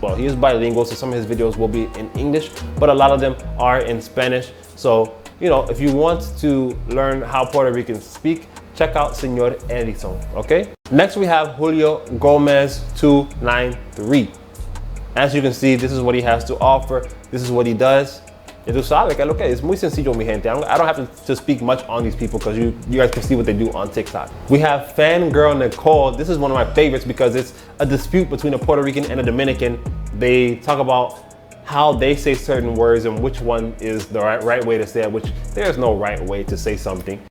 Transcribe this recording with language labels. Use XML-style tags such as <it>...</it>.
<en>Well, he is bilingual, so some of his videos will be in English, but a lot of them are in Spanish. So, you know, if you want to learn how Puerto Ricans speak, check out Señor Edison, okay? Next we have Julio Gomez 293. As you can see, this is what he has to offer. This is what he does.</en> <es>Ya tú sabes que es lo que es muy sencillo, mi gente.</es> <en>I don't have to speak much on these people because you guys can see what they do on TikTok. We have Fangirl Nicole. This is one of my favorites because it's a dispute between a Puerto Rican and a Dominican. They talk about how they say certain words and which one is the right way to say it, which there's no right way to say something.</en>